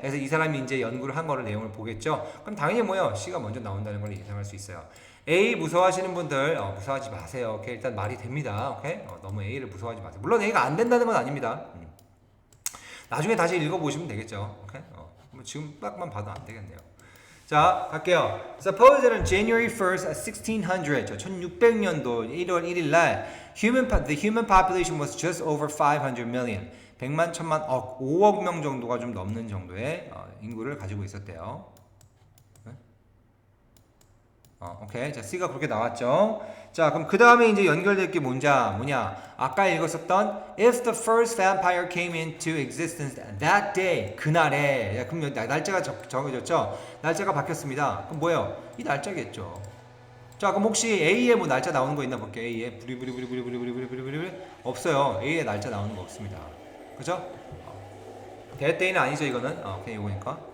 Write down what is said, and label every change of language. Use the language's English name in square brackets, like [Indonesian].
[Korean] 그래서 이 사람이 이제 연구를 한 거를 내용을 보겠죠. 그럼 당연히 뭐예요? C가 먼저 나온다는 걸 예상할 수 있어요. A 무서워하시는 분들 무서워하지 마세요. 오케이? 일단 말이 됩니다. 오케이? 너무 A를 무서워하지 마세요. 물론 A가 안 된다는 건 아닙니다. 나중에 다시 읽어보시면 되겠죠. 오케이? 지금 딱만 봐도 안 되겠네요. 자, 갈게요. [English] Suppose that on January 1st, 1600, [Korean] 1600년도 1월 1일 날 [English] the human population was just over 500 million. [Korean] 100만, 1000만, 5억 명 정도가 좀 넘는 정도의 인구를 가지고 있었대요. 오케이. 자, C가 그렇게 나왔죠. 자, 그럼 그 다음에 이제 연결될 게 뭐냐? 아까 읽었었던 [English] If the first vampire came into existence that day, [Korean] 그날에. 야, 그럼 날짜가 정해졌죠? 날짜가 바뀌었습니다. 그럼 뭐예요? 이 날짜겠죠. 자, 그럼 혹시 A에 뭐 날짜 나오는 거 있나 볼게요. A에 부리부리 없어요. A에 날짜 나오는 거 없습니다. 그죠? 대때는 아니죠, 이거는. 그냥 이거니까.